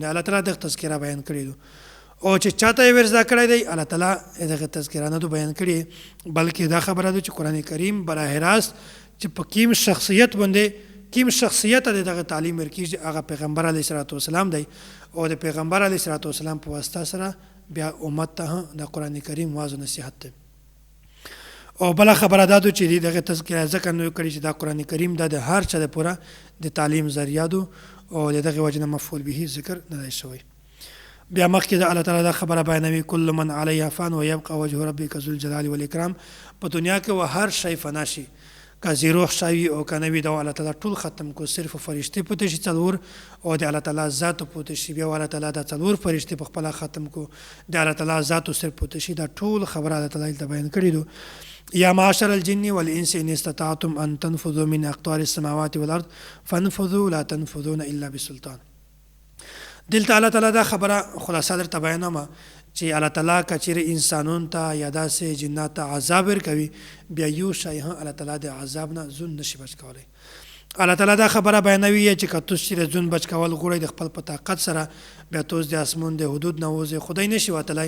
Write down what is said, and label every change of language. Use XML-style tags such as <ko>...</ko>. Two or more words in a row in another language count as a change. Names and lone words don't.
<ps>الله تعالی دغه تذکره بیان کړی دو، او چې چاته یې ورزده کړی دی الله تعالی دغه تذکره نه دو بیان کړی، بلکې دا خبره ده چې قرآن کریم براه راست چې په کوم شخصیت باندې کوم شخصیت د دغه تعلیم ورکیږي هغه پیغمبر</ps> <ar>علیه الصلاۃ والسلام</ar> <ps>دی، او د پیغمبر</ps> <ar>علیه الصلاۃ والسلام</ar> <ps>په واسطه سره بیا امت ته د قرآن کریم واعظ او نصیحت دی. او بله خبره دا ده چې دغه تذکره ځکه نو کړي چې دا قرآن کریم دا د هر چا دپاره د تعلیم ذریعه ده، او د دغه وجې نه مفعول به ذکر نه دی شوی. بیا مخکې د الله تعالی دا خبره بیانوي</ps> <ar>کل من علیها فان و یبقى وجه ربک ذو الجلال والاکرام.</ar> <ps>په دنیا کې و هر شی فنا شي، که زی روح شوي او که نه وي، دا الله تعالی ټول ختم کو، صرف فرشتې پاتې شي څلور، او د الله تعالی ذات پاتې شي. بیا الله تعالی دا څلور فرشتې په خپله ختم کو، د الله تعالی ذات صرف پاتې شي. دا ټول خبره الله تعالی ته بیان کړي دو.</ps> <ar>یا معاشر الجن والانس ان استطعتم ان تنفذوا من اقطار السماوات والارض فانفذوا لا تنفذون الا بسلطان.</ar> <ps>دلته الله تعالی دا خبره خلاصه درته بیانومه چې الله تعالی که چیرې انسانانو ته یا داسې جنات ته عذاب ورکوي، بیا یو شی هم الله تعالی د عذاب نه ځون نشي بچ کولی. الله تعالی دا خبره بیانوي چې که تاسو چیرې ځون بچ کول غواړئ د خپل په طاقت سره، بیا تاسو د اسمان د حدود نه وځئ، خدای نشي وتلی.</ps>